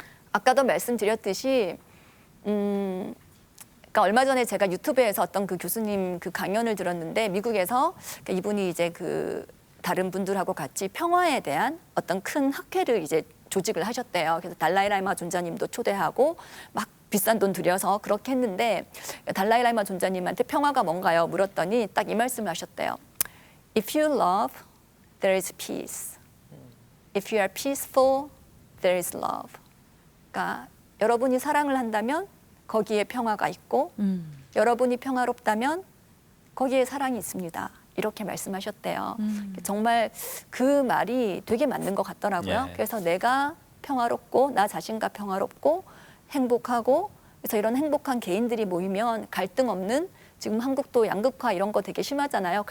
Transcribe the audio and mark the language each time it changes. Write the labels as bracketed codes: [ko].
[ko] 아까도 말씀드렸듯이 그러니까 얼마 전에 제가 유튜브에서 어떤 그 교수님 그 강연을 들었는데 미국에서 그러니까 이분이 이제 그 다른 분들하고 같이 평화에 대한 어떤 큰 학회를 이제 조직을 하셨대요. 그래서 달라이라마 존자님도 초대하고 막 비싼 돈 들여서 그렇게 했는데 달라이라마 존자님한테 평화가 뭔가요? 물었더니 딱 이 말씀을 하셨대요. [en] If you love, there is peace. If you are peaceful, there is love. [ko] 그러니까 여러분이 사랑을 한다면 거기에 평화가 있고 여러분이 평화롭다면 거기에 사랑이 있습니다. 이렇게 말씀하셨대요. 정말 그 말이 되게 맞는 것 같더라고요. 예. 그래서 내가 평화롭고 나 자신과 평화롭고 행복하고 그래서 이런 행복한 개인들이 모이면 갈등 없는 지금 한국도 양극화 이런 거 되게 심하잖아요.